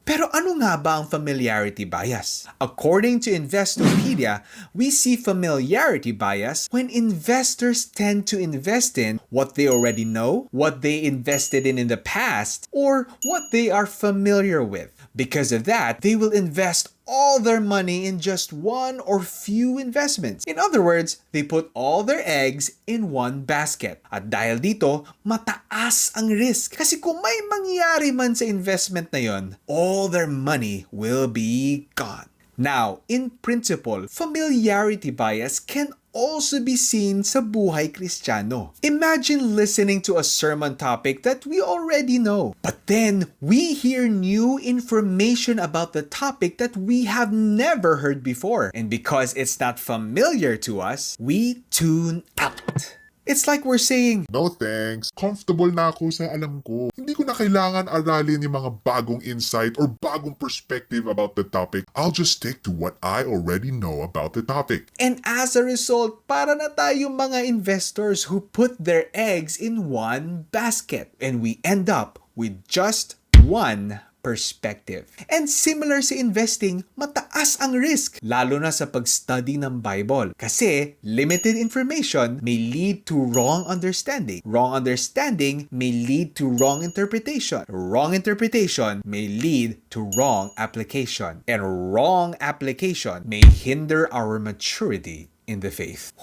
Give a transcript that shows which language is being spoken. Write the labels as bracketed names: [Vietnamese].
[Filipino] Pero ano nga ba ang familiarity bias? [English] According to Investopedia, we see familiarity bias when investors tend to invest in what they already know, what they invested in the past, or what they are familiar with. Because of that, they will invest all their money in just one or few investments. In other words, they put all their eggs in one basket. [Filipino] At dahil dito, mataas ang risk. Kasi kung may mangyari man sa investment na yon, [English] all their money will be gone. Now, in principle, familiarity bias can also be seen [Filipino] sa buhay Kristiyano. [English] Imagine listening to a sermon topic that we already know, but then we hear new information about the topic that we have never heard before. And because it's not familiar to us, we tune out. It's like we're saying, No thanks. [Filipino] Comfortable na ako sa alam ko. Hindi ko na kailangan aralin yung mga bagong insight or bagong perspective [English] about the topic. I'll just stick to what I already know about the topic. and as a result, [Filipino] para na tayong mga [English] investors who put their eggs in one basket. And we end up with just one perspective. And similar [Filipino] sa investing, mataas ang risk, lalo na sa pag-study ng Bible. Kasi [English] limited information may lead to wrong understanding. Wrong understanding may lead to wrong interpretation. Wrong interpretation may lead to wrong application. And wrong application may hinder our maturity in the faith.